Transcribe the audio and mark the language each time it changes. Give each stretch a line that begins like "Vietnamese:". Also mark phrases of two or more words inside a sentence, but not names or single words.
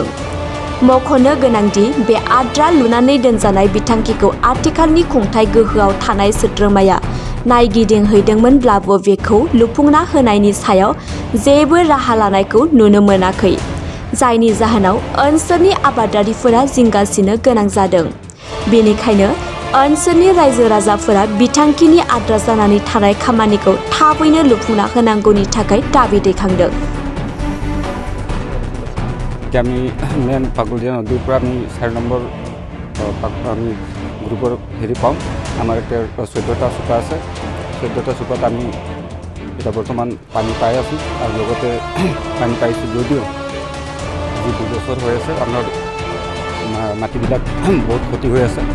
Bodo: मख'नो गोनांदि बे आद्रा लुनानै दोनजानाय बिथांखिखौ आथिखालनि खुंथाय गोहोआव थानाय सोद्रोमाया नायगिदिंहैदोंमोनब्लाबो बेखौ लुफुंना होनायनि सायाव जेबो राहा लानायखौ नुनो मोनाखै, जायनि जाहोनाव ओनसोलनि आबादारिफोरा जिंगासिनो गोनां जादों। बेनिखायनो ओनसोलनि रायजो-राजाफोरा बिथांखिनि आद्रा जानानै थानाय खामानिखौ थाबैनो लुफुंना होनांगौनि थाखाय दाबि दैखांदों।
Assamese: আমি মেইন পাগলদিয়া নদীৰ পৰা আমি 4 নম্বৰ আমি গ্ৰুপৰ হেৰি পাম। আমাৰ এতিয়া 14টা চুকা আছে। 14টা চুকাত আমি এতিয়া বৰ্তমান পানী পাই আছোঁ আৰু লগতে পানী পাইছোঁ যদিও যি 2 বছৰ হৈ আছে আমাৰ মাটিবিলাক বহুত ক্ষতি হৈ আছে।